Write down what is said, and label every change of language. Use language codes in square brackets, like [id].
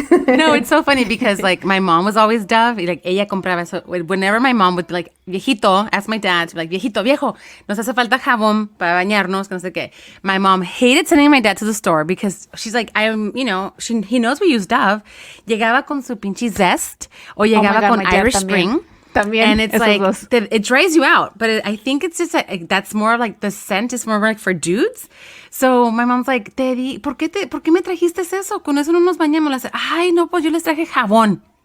[en] No, it's so funny because like my mom was always Dove. Like [es] ella compraba eso. [en] Whenever my mom would be like, [es] viejito, [en] ask my dad, like, [es] viejito, viejo, nos hace falta jabón para bañarnos, que no sé qué. [en] My mom hated sending my dad to the store because she's like, he knows we use Dove. [es] Llegaba con su pinche Zest o llegaba con Irish Spring. También. [en] And it's like, it dries you out. But I think it's just like, that's more like the scent is more like for dudes. So my mom's like, [es] ¿por qué me trajiste eso? Con eso no nos bañamos. Le dice, ay, no, pues yo les traje jabón.